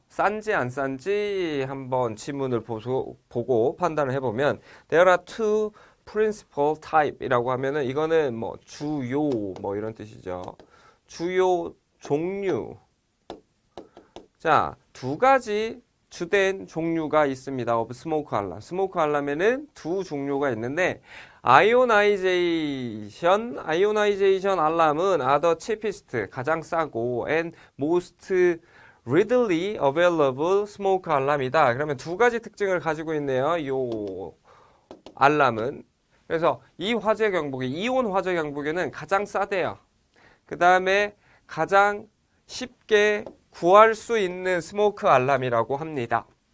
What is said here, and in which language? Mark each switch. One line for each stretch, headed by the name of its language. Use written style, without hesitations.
Korean: 싼지 안 싼지 한번 지문을 보고 판단을 해보면
English: there are two principal type
Korean: 이라고 하면은 이거는 뭐 주요 뭐 이런 뜻이죠. 주요 종류. 자, 두 가지 주된 종류가 있습니다.
English: of smoke alarm.
Korean: smoke alarm에는 두 종류가 있는데 ionization alarm은
English: are the cheapest,
Korean: 가장 싸고
English: and most readily available smoke alarm
Korean: 이다. 그러면 두 가지 특징을 가지고 있네요. 요 알람은. 그래서 이 화재 경보기, 이온 화재 경보기는 가장 싸대요. 그 다음에 가장 쉽게 구할 수 있는 스모크 알람이라고 합니다.